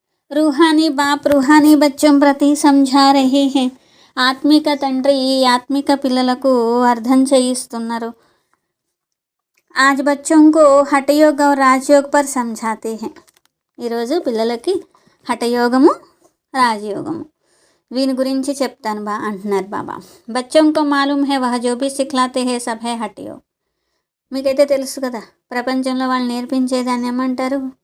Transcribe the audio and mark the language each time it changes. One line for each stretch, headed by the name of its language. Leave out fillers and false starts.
Hindi: रूहानी बाप रूहानी बच्चों प्रति समझा रहे हैं.
Telugu: ఆత్మిక తండ్రి ఆత్మిక పిల్లలకు అర్థం చేయిస్తున్నారు.
Hindi: आज बच्चों को హఠయోగ और రాజయోగ पर समझाते हैं.
Telugu: ఈరోజు పిల్లలకి హఠయోగము, రాజయోగము వీని గురించి చెప్తాను అంటున్నారు బాబా.
Hindi: బచ్చోं को मालूम है वह जो भी सिखलाते हैं सब है హఠయోగ.
Telugu: మీకైతే తెలుసు కదా, ప్రపంచంలో వాళ్ళు నేర్పించేదాన్ని ఏమంటారు?